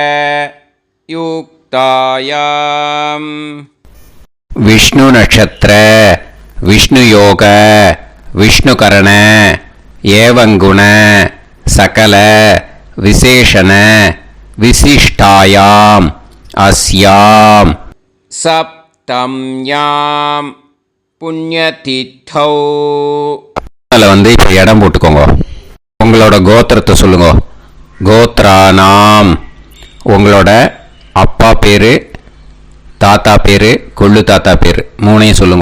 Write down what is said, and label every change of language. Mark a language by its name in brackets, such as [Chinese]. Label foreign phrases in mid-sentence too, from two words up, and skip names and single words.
[Sanskrit] युक्तायां विष्णु नक्षत्र विष्णु योग विष्णुकरण एवं गुण सकल विशेषण विशिष्टायां अस्यां सप्तम्यां पुण्यतिथौ. [Tamil] அதில் இப்போ இடம் போட்டுக்கோங்க. உங்களோட கோத்திரத்தை சொல்லுங்க. கோத்ரானாம். உங்களோட அப்பா பேர், தாத்தா பேர், கொள்ளு தாத்தா பேர் 3ஐயும் சொல்லுங்க.